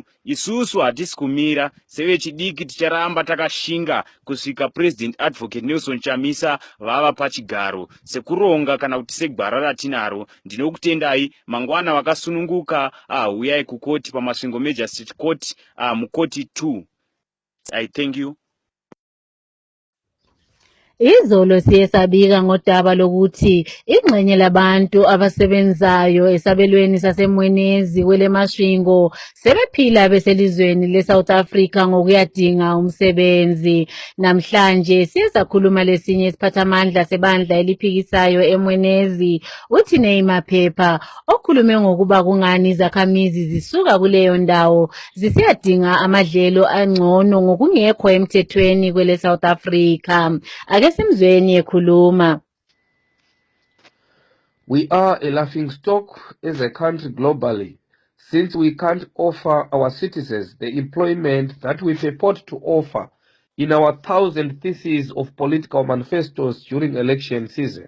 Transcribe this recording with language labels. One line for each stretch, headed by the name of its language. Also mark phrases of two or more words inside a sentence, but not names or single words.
Shona: Isusu hatisi kumira, sevechidiki ticharamba takashinga kusvika President Advocate Nelson Chamisa vava pachigaro sekuronga kana kuti segwara ratinaro. Ndinokutendai mangwana vakasununguka, huyai kukoti pamasvingo Majestic Court, mukoti 2.
English: I thank you.
North Ndebele: Izolo siye sabika ngodaba lokuthi ingxenye labantu abasebenzayo esabelweni saseMwenezi kwelemashingo sebephila beselizweni leSouth Africa ngokuyadinga umsebenzi. Namhlanje siye sakhuluma lesinye isiphathamandla sebandla eliphikisayo eMwenezi, uThinei Maphepha, okhulume ngokuba kungani izakhamizi zisuka kuleyo ndawo zisiyadinga amadlelo angcono ngokungekho emthethweni kwele South Africa. Akesimzweni ekhuluma.
English: We are a laughingstock as a country globally, since we can't offer our citizens the employment that we purport to offer in our 1,000 theses of political manifestos during election season.